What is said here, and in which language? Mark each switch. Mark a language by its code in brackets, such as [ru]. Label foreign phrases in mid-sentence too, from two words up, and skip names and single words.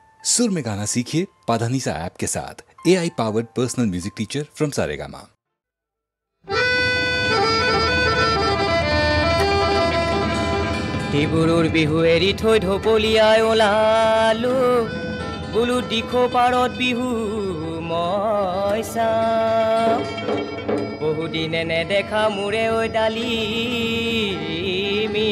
[hi] सुर में गाना सीखिए पाधानीसा ऐप के साथ। [en] AI powered personal music teacher from Saregama. [as] ডিব্ৰুৰ বিহু এৰি থৈ ঢপলিয়াই ওলালো বোলো দিখো পাৰত বিহু মই চাম বহুদিনে নেদেখা মোৰে ঐ ডালিমি